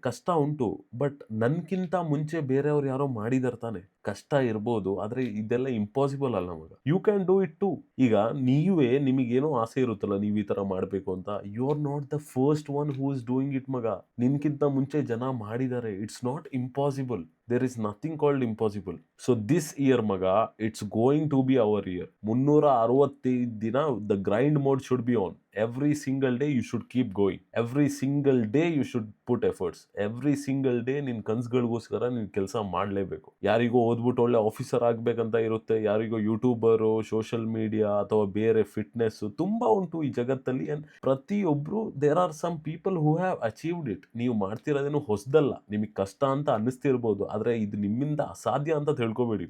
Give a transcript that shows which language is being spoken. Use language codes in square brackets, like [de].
[kn] ಕಷ್ಟ ಉಂಟು, ಬಟ್ ನನ್ಕಿಂತ ಮುಂಚೆ ಬೇರೆಯವ್ರು ಯಾರೋ ಮಾಡಿದಾರೆ ತಾನೆ. ಕಷ್ಟ ಇರ್ಬೋದು, ಆದ್ರೆ ಇದೆಲ್ಲ ಇಂಪಾಸಿಬಲ್ ಅಲ್ಲ ಮಗ. [en] You can do it too. [kn] ಈಗ ನೀವೇ ನಿಮಗೇನೋ ಆಸೆ ಇರುತ್ತಲ್ಲ, ನೀವು ಈ ತರ ಮಾಡ್ಬೇಕು ಅಂತ, [en] you are not the first one who is doing it [kn] ಮಗ. ನಿನ್ಕಿಂತ ಮುಂಚೆ ಜನ ಮಾಡಿದ್ದಾರೆ. [en] It's not impossible. there is nothing called impossible. So this year maga, it's going to be our year. 365 ದಿನ the grind mode should be on. Every single day you should keep going. Every single day you should put efforts. [kn] Every single day ನಿನ್ ಕನ್ಸುಗಳಿಗೋಸ್ಕರ ನೀನ್ ಕೆಲಸ ಮಾಡಲೇಬೇಕು. ಯಾರಿಗೋ ಓದ್ಬಿಟ್ಟು ಒಳ್ಳೆ officer ಆಗ್ಬೇಕಂತ ಇರುತ್ತೆ, ಯಾರಿಗೋ ಯೂಟ್ಯೂಬರು, ಸೋಷಿಯಲ್ ಮೀಡಿಯಾ ಅಥವಾ ಬೇರೆ ಫಿಟ್ನೆಸ್ ತುಂಬಾ ಉಂಟು ಈ ಜಗತ್ತಲ್ಲಿ. ಪ್ರತಿಯೊಬ್ರು [en] There are some people who have achieved it. [kn] ನೀವು ಮಾಡ್ತಿರೋದೇನು ಹೊಸದಲ್ಲ, ನಿಮಗೆ ಕಷ್ಟ ಅಂತ ಅನ್ನಿಸ್ತಿರ್ಬೋದು, ಆದ್ರೆ ಇದು ನಿಮ್ಮಿಂದ ಅಸಾಧ್ಯ ಅಂತ ತಿಳ್ಕೊಬೇಡಿ.